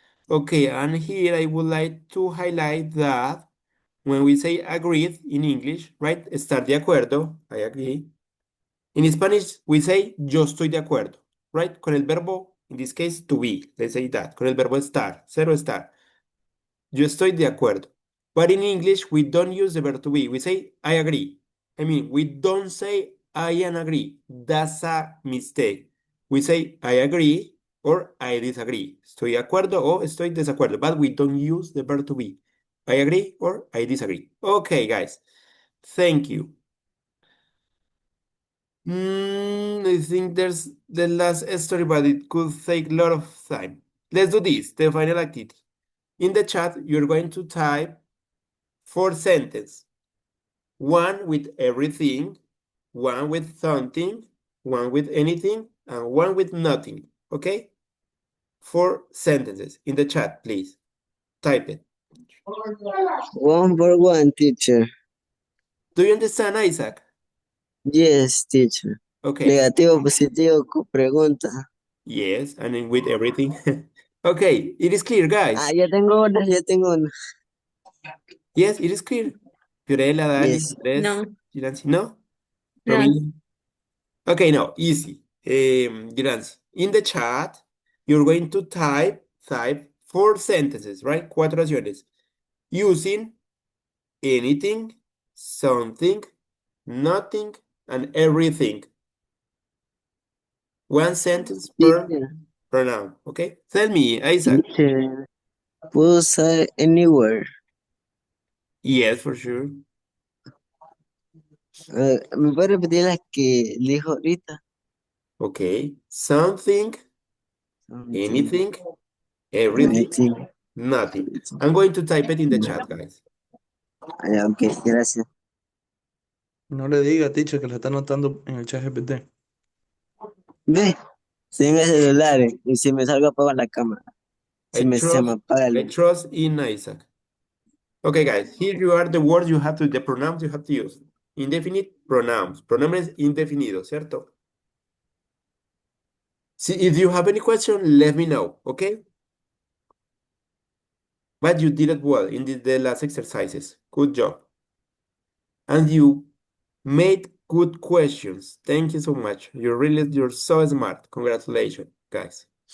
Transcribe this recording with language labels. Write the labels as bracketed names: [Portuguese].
[English] Okay, and here I would like to highlight that when we say agreed in English, right? [Spanish] Estar de acuerdo, [English] I agree. In Spanish, we say [Spanish] yo estoy de acuerdo. [English] right? [Spanish] Con el verbo, [English] in this case, to be. Let's say that. [Spanish] Con el verbo estar, cero estar. Yo estoy de acuerdo. [English] But in English, we don't use the verb to be. We say, I agree. I mean, we don't say, I am agree. That's a mistake. We say, I agree or I disagree. [Spanish] Estoy de acuerdo o estoy desacuerdo. [English] But we don't use the verb to be. I agree or I disagree. Okay, guys. Thank you. I think there's the last story, but it could take a lot of time. Let's do this, the final activity. In the chat, you're going to type 4 sentences. One with everything, one with something, one with anything, and one with nothing. Okay? 4 sentences in the chat, please. Type it. One for one, teacher. Do you understand, Isaac? Yes, teacher. Okay. [Spanish] Negativo, positivo, con pregunta. [English] Yes, and then with everything. Okay, it is clear, guys. [Spanish] Ah, ya tengo una, ya tengo una. [English] Yes, it is clear. Fiorella, Dani, Yes. Andres, No, Gilansi, no? no. Romina? Okay, no, easy. Gilansi, in the chat, you're going to type 4 sentences, right? [Spanish] 4 oraciones. [English] Using anything, something, nothing, and everything. 1 sentence per Teacher, pronoun, okay? Tell me, Isaac. [Spanish] teacher, puedo usar anywhere. [English] Yes, for sure. [Spanish] ¿Me puede repetir las que dijo ahorita? [English] Okay. Something, Something, anything, everything, anything. nothing. I'm going to type it in the chat, guys. [Spanish] Ah, ya, ok, gracias. No le diga, teacher, que lo está anotando en el chat GPT. Ve, estoy en el celular y si me salgo apago la cámara. Se me apaga [English] I trust in Isaac. Okay, guys, here you are the words you have to, the pronouns you have to use. Indefinite pronouns, [Spanish] pronombres indefinidos, ¿cierto? [English] See, if you have any question, let me know, okay? But you did it well in the last exercises. Good job. And you made good questions. Thank you so much. You're so smart. Congratulations, guys.